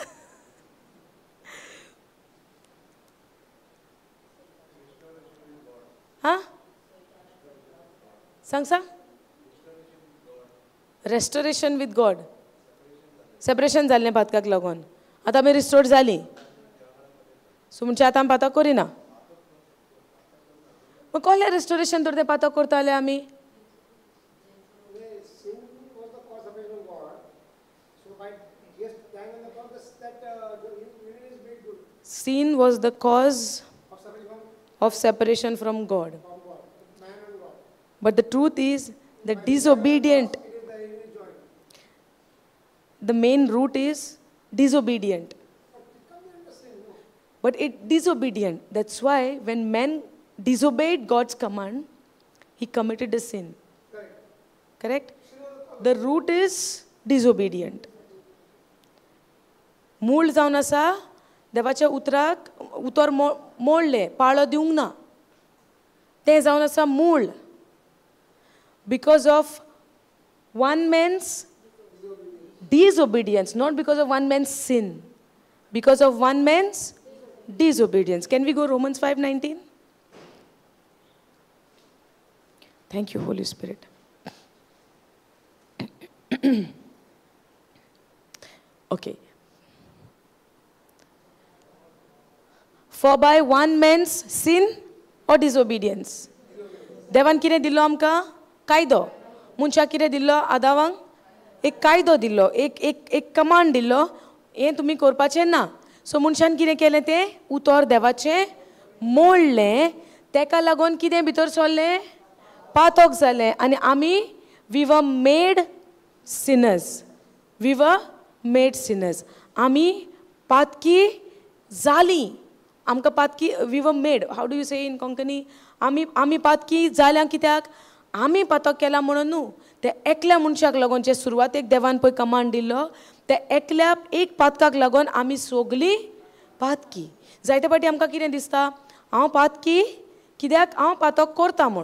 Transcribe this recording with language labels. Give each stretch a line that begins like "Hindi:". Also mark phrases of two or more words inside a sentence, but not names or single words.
Konkani: हां, सांग सांग.
English: restoration with God.
Konkani: सेपरेशन जाल्लें पातकाक लागून. आतां आमी रिस्टोर्ड जालीं. सो म्हणजे आतां आमी पातक करिना. मग कसलें रेस्टोरेशन तर तें पातक करताले आमी?
English: Sin was the cause of separation from God. But the truth is, the disobedient, the main root is disobedient. But it disobedient. That's why when man disobeyed God's command, he committed a sin. Correct? The root is disobedient.
Konkani: मूळ जावन आसा देवाच्या उतराक उतर मोडले, पाळो दिवंक ना. तें जावन आसा मूळ.
English: Because of one man's disobedience, not because of one man's sin. Because of one man's disobedience. Can we go Romans 5:19? Thank you, Holy Spirit. Okay. For by one man's sin or disobedience.
Konkani: देवान कितें दिलो आमकां? कायदो. मनशाक कितें दिल्लो? आदावांक एक कायदो दिल्लो, एक कमांड दिल्लो, हें तुमी करपाचें ना. सो मनशान कितें केलें तें? उतर देवाचें मोडलें. तेका लागून कितें भितर सरलें? पातक जालें. आनी आमी
English: we were made sinners. we were made sinners.
Konkani: आमी पातकी जालीं. आमकां पातकी
English: we were made. how do you say in Konkani?
Konkani: आमी पातकी जाल्या कित्याक? आमी पातक केला म्हणून न्हू. ते एकल्या मनशाक लागून जे सुरवातेक देवान पळय कमांड दिल्लो, ते एकल्या एक पातकाक लागून आमी सगलीं पातकी. जायते फावटी आमकां कितें दिसता? हांव पातकी कित्याक हांव पातक करता म्हूण.